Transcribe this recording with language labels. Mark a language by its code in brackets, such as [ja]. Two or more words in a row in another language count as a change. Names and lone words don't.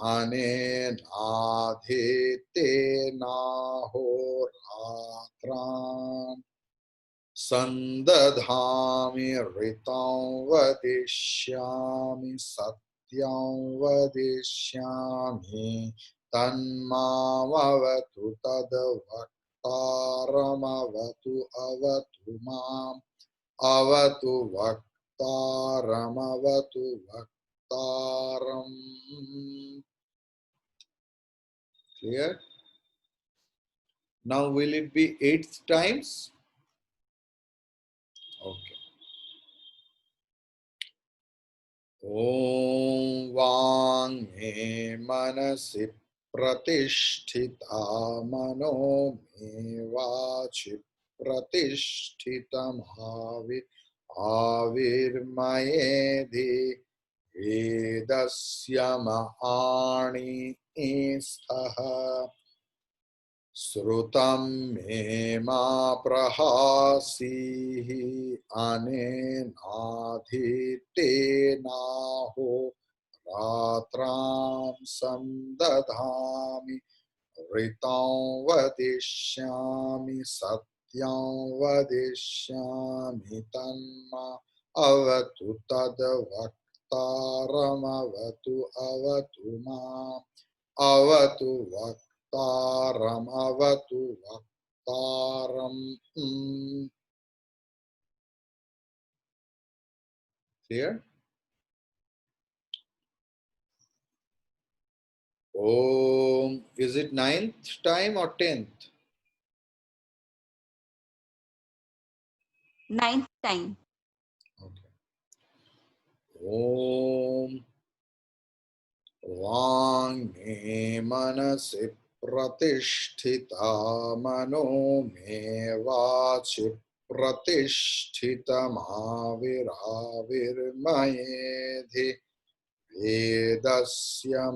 [sa] अनेनाधीते नहोरात्रान् संदधामि ऋतं वदिष्यामि सत्यं वदिष्यामि तन्मामवतु तद्वक्तारमवतु अवतु माम् अवतु वक्तारम् अवतु वक्तारम्. [en] Clear? Now will it be 8th times? [sa] Okay. ॐ वाङ् मे मनसि प्रतिष्ठिता मनो मे वाचि प्रतिष्ठिता आविर्मयेधि वेदस्य म आणी स्थः श्रुतं मे मा प्रहासीः अनेनाधीते नहो रात्रं संदधामि ऋतं वदिष्यामि सत्यं वदिष्यामि तन्मा अवतु तद् वक्तारम् अवतु अवतु माम् अवतु वक्तारम् अवतु वक्तारम्. [en] Clear? [sa] Om. [en] Is it 9th time or 10th? 9th time. [sa] Okay. ॐ वाङ् मे मनसि प्रतिष्ठिता मनो मे वाचि प्रतिष्ठितमाविराविर्मयेधि वेदस्य